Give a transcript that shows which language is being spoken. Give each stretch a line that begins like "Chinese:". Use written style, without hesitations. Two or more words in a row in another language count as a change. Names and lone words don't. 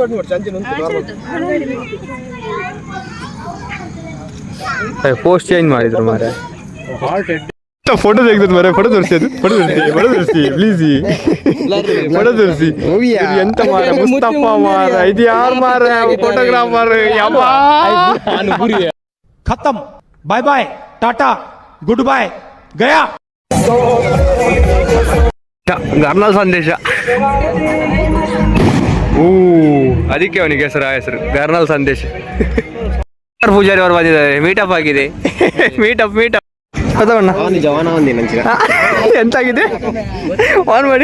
Kannada: ಪೋಸ್ಟ್ ಚೇಂಜ್ ಮಾಡಿದ್ರು ಮಾರೆ. ಫೋಟೋ ತೆಗೆದು ಮಾರೆ. ಫೋಟೋ ತೋರಿಸಿ ಪ್ಲೀಸ್. ಫೋಟೋ ತೋರಿಸಿ. ಎಂತ ಮಾರ ಮುಸ್ತಫಾ ಮಾರ, ಇದು ಯಾರು ಮಾರ? ಫೋಟೋಗ್ರಾಫರ್.
Hindi: खत्म,
English: bye bye,
Hindi: टाटा,
English: good bye,
Hindi: गया.
Kannada: ಗರ್ನಲ್ ಸಂದೇಶ. ಅದಕ್ಕೆ ಅವನಿಗೆ ಹೆಸರು ಗರ್ನಲ್ ಸಂದೇಶ. ಪೂಜಾರಿ ಅವರು ಬಂದಿದ್ದಾರೆ, ಮೀಟಪ್ ಆಗಿದೆ. ಮೀಟಪ್ ಎಂತಾಗಿದೆ ಆನ್ ಮಾಡಿ.